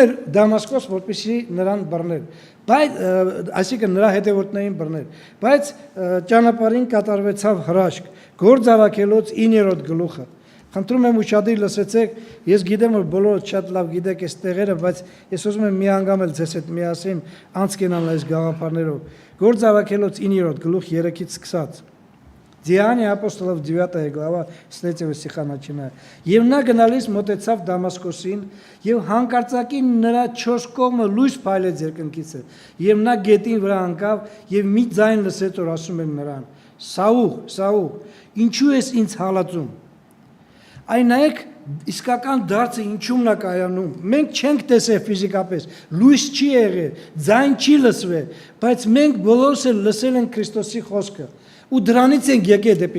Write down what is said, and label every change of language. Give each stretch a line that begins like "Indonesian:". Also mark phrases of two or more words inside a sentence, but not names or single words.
Armenian: էր Դամասկոս, որպեսզի նրան բռներ։ Բայց այսինքն նրա հետևորդներին բռներ, բայց ճանապարհին կատարվեցավ հրաշք, Գործ Արաքելոց 9-րդ գլուխը։ Խնդրում եմ ուշադիր լսեցեք, ես գիտեմ, որ բոլորը շատ լավ գիտեք այս տեղերը, բայց ես ուզում եմ մի անգամ էլ ձեզ հետ միասին անցկենալ այս գաղափարներով։ Գործ Արաքելոց 9-րդ գլուխ 3-ից սկսած։
Russian: Деяния апостолов 9 глава с 3 стиха начиная.
Armenian: Եվ նա գնալիս մոտեցավ Դամասկոսին, եւ հանկարծակի նրա 4 կողմը լույս փայլեց երկնքից։ Եվ նա գետին վրա ընկավ եւ մի ձայն լսեց, որ ասում էր նրան. Սաուղ, Սաուղ, ինչու ես ինձ հալածում։ Այն նայեք իսկական դարձը ինչումն է կայանում։ Մենք չենք տեսել ֆիզիկապես, լույս չի եղել, ձայն չի լսվել, բայց մենք բոլորս էլ լսել ենք Քրիստոսի խոսքը։ Ու դրանից ենք եկել դեպի